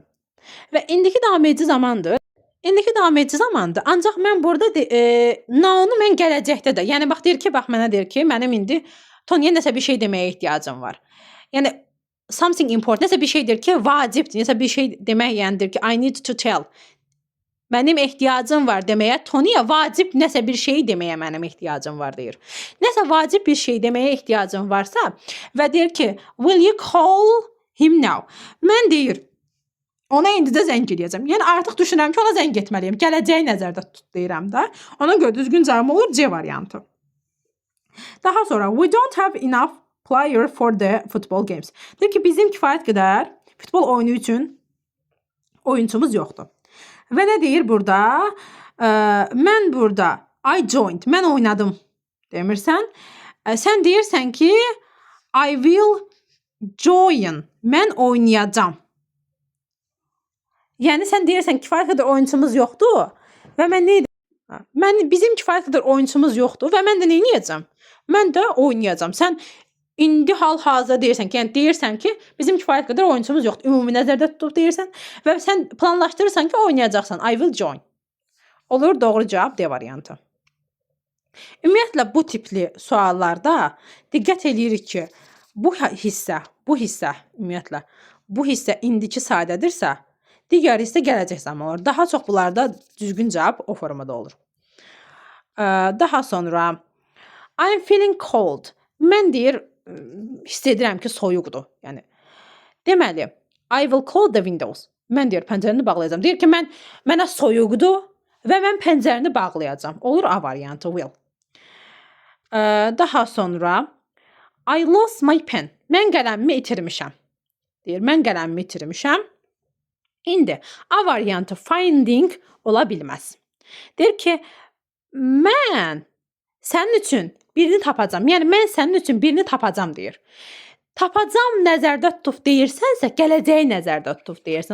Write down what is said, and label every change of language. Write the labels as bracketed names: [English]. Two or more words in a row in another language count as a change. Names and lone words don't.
[Azerbaijani] Və indiki davam edici zamandır. İndiki davam edici zamandır. Ancaq mən burada now-nu mən gələcəkdə də. Yəni bax deyir ki, bax mənə deyir ki, mənim indi Tony'yə nəsə bir şey deməyə ehtiyacım var. Yəni [English] something important [Azerbaijani] nəsə bir şeydir ki, vacibdir. Nəsə bir şey demək yəndir ki, [English] I need to tell. [Azerbaijani] Mənim ehtiyacım var deməyə, Tony'yə vacib nəsə bir şey deməyə mənim ehtiyacım var deyir. Nəsə vacib bir şey deməyə ehtiyacım varsa və deyir ki, [English] will you call him now? [Azerbaijani] Mən deyir, ona indicə zəng edəcəm. Yəni artıq düşünürəm ki, ona zəng etməliyəm. Gələcəyi nəzərdə tut deyirəm də. Ona görə düzgün cavab olur C variantı. Daha sonra [English] we don't have enough player for the football games. [Azerbaijani] Deyir ki, bizim kifayət qədər futbol oyunu üçün oyunçumuz yoxdur. Və nə deyir burada? Mən burada [English] I joined. [Azerbaijani] Mən oynadım demirsən. Sən deyirsən ki [English] I will join. [Azerbaijani] Mən oynayacağam. Yəni sən deyirsən kifayət qədər oyunçumuz yoxdur və mən nə edəcəm? Bizim kifayət qədər oyunçumuz yoxdur və mən də nə edəcəm? Mən də oynayacağam. Sən indi hal-hazırda deyirsən ki, bizim kifayət qədər oyunçumuz yoxdur. Ümumi nəzərdə tutub deyirsən və sən planlaşdırırsan ki, oynayacaqsan. [English] I will join. [Azerbaijani] Olur, doğru cavab D variantı. Ümumiyyətlə bu tipli suallarda diqqət eləyirik ki, bu hissə ümumiyyətlə bu hissə indiki sadədirsə, digər hissə gələcək zaman olur. Daha çox bunlarda düzgün cavab o formada olur. Daha sonra [English] I'm feeling cold. [Azerbaijani] Mən deyir, hiss edirəm ki, soyuqdur. Yəni deməli, [English] I will close the windows. [Azerbaijani] Mən deyir, pəncərəni bağlayacağam. Deyir ki, mənə soyuqdur və mən pəncərəni bağlayacağam. Olur A variantı will. Daha sonra [English] I lost my pen. [Azerbaijani] Mən qələmimi itirmişəm. Deyir, mən qələmimi itirmişəm. İndi A variantı finding ola bilməz. Deyir ki, mən sənin üçün birini tapacağam. Yəni mən sənin üçün birini tapacağam deyir. Tapacağam nəzərdə tutub deyirsənsə, gələcəyi nəzərdə tutub deyirsən.